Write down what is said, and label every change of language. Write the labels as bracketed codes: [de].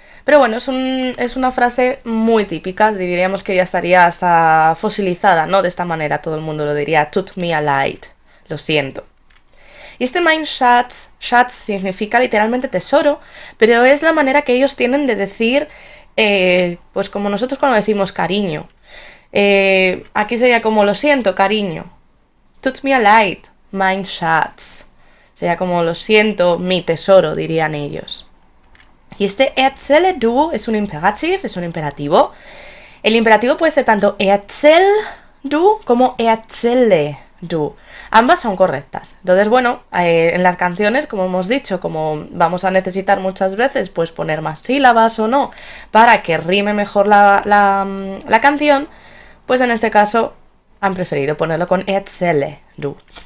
[es] Pero bueno, es una frase muy típica, diríamos que ya estaría hasta fosilizada, ¿no? De esta manera todo el mundo lo diría, [de] tut mir leid, [es] lo siento. Y este mein Schatz, Schatz significa literalmente tesoro, pero es la manera que ellos tienen de decir, pues como nosotros cuando decimos cariño. Aquí sería como lo siento, cariño. [de] Tut mir leid, mein Schatz. [es] Sería como lo siento, mi tesoro, dirían ellos. Y este erzähle du es un imperativ, es un imperativo. El imperativo puede ser tanto erzähl du como erzähle du. Ambas son correctas. Entonces, bueno, en las canciones, como hemos dicho, como vamos a necesitar muchas veces, pues poner más sílabas o no, para que rime mejor la canción, pues en este caso han preferido ponerlo con erzähle du.